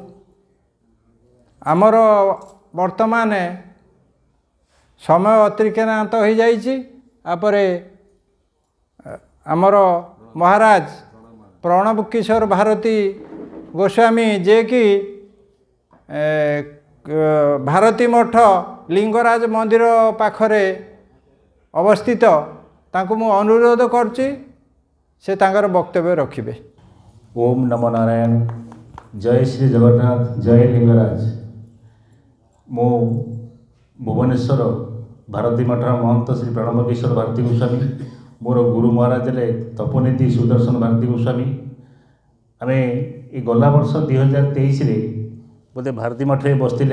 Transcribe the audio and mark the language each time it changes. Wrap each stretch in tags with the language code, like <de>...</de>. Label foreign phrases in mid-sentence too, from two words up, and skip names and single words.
<or>ଆମର ବର୍ତ୍ତମାନ ସମୟ ଅତିକ୍ରାନ୍ତ ହୋ ଯାଇଛି ଆପରେ ଆମର ମହାରାଜ ପ୍ରଣବ କିଶୋର ଭାରତୀ ଗୋସ୍ୱାମୀ ଯେ କି ଭାରତୀ ମଠ ଲିଙ୍ଗରାଜ ମନ୍ଦିର ପାଖରେ ଅବସ୍ଥିତ ତାଙ୍କୁ ମୁଁ ଅନୁରୋଧ କରୁଛି ସେ ତାଙ୍କର ବକ୍ତବ୍ୟ ରଖିବେ।</or> <sa>ओम नमो नारायण</sa> <or>ଜୟ ଶ୍ରୀ ଜଗନ୍ନାଥ ଜୟ ଲିଙ୍ଗରାଜ ମୋ ଭୁବନେଶ୍ୱର ଭାରତୀ ମଠ ମହନ୍ତ ଶ୍ରୀ ପ୍ରଣବ କିଶୋର ଭାରତୀ ଗୋସ୍ୱାମୀ ମୋର ଗୁରୁ ମହାରାଜ ଲେ ତପୋନିଧି ସୁଦର୍ଶନ ଭାରତୀ ଗୋସ୍ୱାମୀ ଆମ ଯେ ଗଲା ବର୍ଷ 2023 ବୋଧେ ଭାରତୀ ମଠ ବସତେ</or>